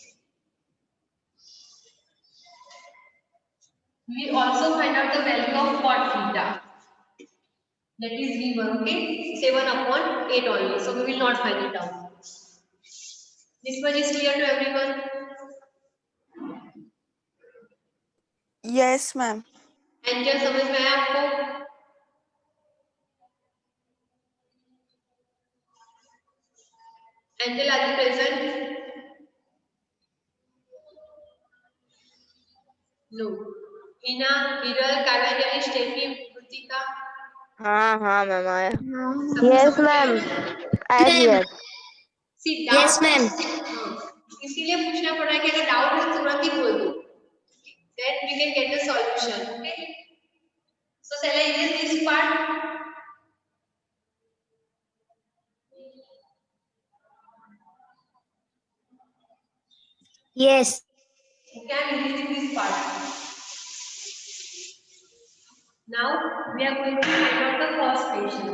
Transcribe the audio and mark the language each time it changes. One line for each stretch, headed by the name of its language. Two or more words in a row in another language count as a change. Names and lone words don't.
English: We also find out the value of cot theta. That is given, okay? 7 upon 8 only. So we will not find it out. This one is clear to everyone? Yes, ma'am.
Hindi: And क्या समझ में आया आपको?
English: Angel, are you present? No. Hina, Viral, Kavanjali, Steffi, Rutika.
Hindi: हाँ हाँ मैम आया. सबको
English: Yes
Hindi: समझ
English: ma'am.
Hindi: आया?
English: I am here. See, doubt.
Hindi: इसीलिए पूछना पड़ रहा है कि अगर डाउट है तुरंत ही बोल दो.
English: Then we can get the solution. Okay. So shall I erase this part? Yes. Okay, I am erasing this part. Now we are going to find out the first patient.